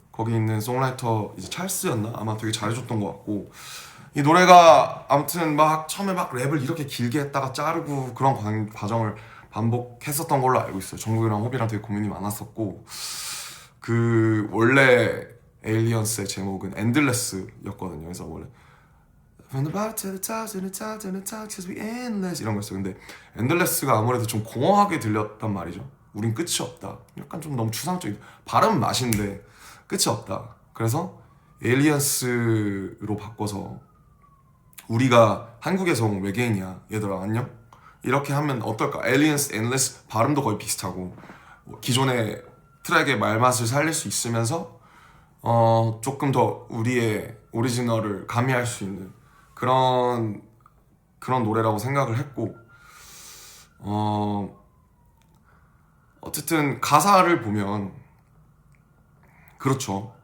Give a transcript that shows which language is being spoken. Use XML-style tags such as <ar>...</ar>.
<ko>거기 있는 송라이터 이제 찰스였나? 아마 되게 잘해줬던 것 같고, 이 노래가 아무튼 막 처음에 막 랩을 이렇게 길게 했다가 자르고 그런 과정을 반복했었던 걸로 알고 있어요. 정국이랑 호비랑 되게 고민이 많았었고, 그 원래 에일리언스의 제목은 엔들레스였거든요. 그래서 원래</ko> <en>From the bottom to the top, to the top, to the top, cause we endless</en> <ko>이런 거였어요. 근데 엔들레스가 아무래도 좀 공허하게 들렸단 말이죠. 우린 끝이 없다. 약간 좀 너무 추상적인, 발음 맛인데 끝이 없다. 그래서 에일리언스로 바꿔서 우리가 한국에서 온 외계인이야, 얘들아 안녕? 이렇게 하면 어떨까? 에일리언스, 엔드레스 발음도 거의 비슷하고 기존의 트랙의 말맛을 살릴 수 있으면서 조금 더 우리의 오리지널을 가미할 수 있는 그런 노래라고 생각을 했고, 어쨌든 가사를 보면 그렇죠.</ko>